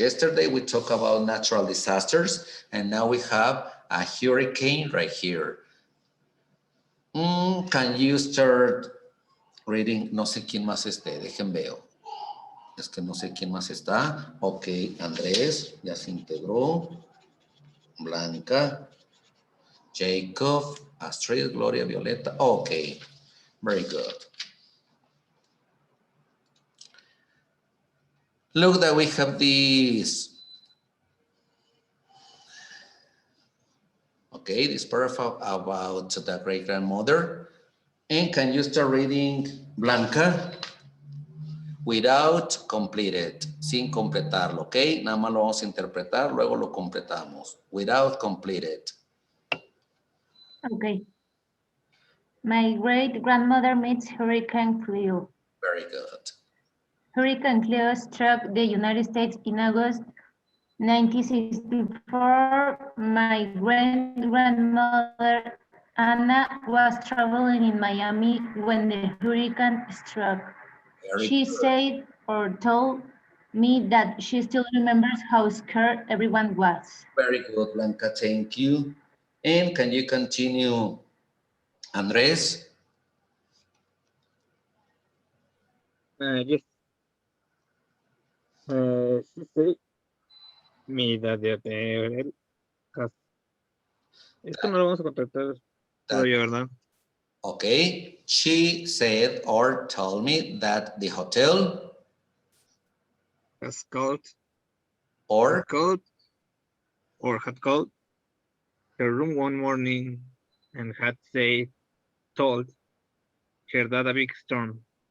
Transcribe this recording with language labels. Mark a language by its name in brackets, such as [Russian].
[English] Yesterday we talked about natural disasters, and now we have a hurricane right here. Can you start reading? [Spanish] No sé quién más esté, dejen veo. Es que no sé quién más está. Ok, Andrés, ya se integró. Blanca, Jacob, Astrid, Gloria, Violeta. [English] Okay, very good. Look that we have this. Okay, this paragraph about the great-grandmother. And can you start reading, Blanca? Without completed, [Spanish] sin completarlo, ¿ok? Nada más lo vamos a interpretar, luego lo completamos. [English] Without completed. Okay. My great-grandmother meets Hurricane Cleo. Very good. Hurricane Cleo struck the United States in August 1964. My great-grandmother Anna was traveling in Miami when the hurricane struck. Very She good. said or told me that she still remembers how scared everyone was. Very good, Blanca, thank you. And can you continue, Andrés? Yes. She said me that [Spanish] esto no lo vamos a contratar todavía, ¿verdad? [English] Okay, she said or told me that the hotel Has called or had called her room one morning and had told her that a big storm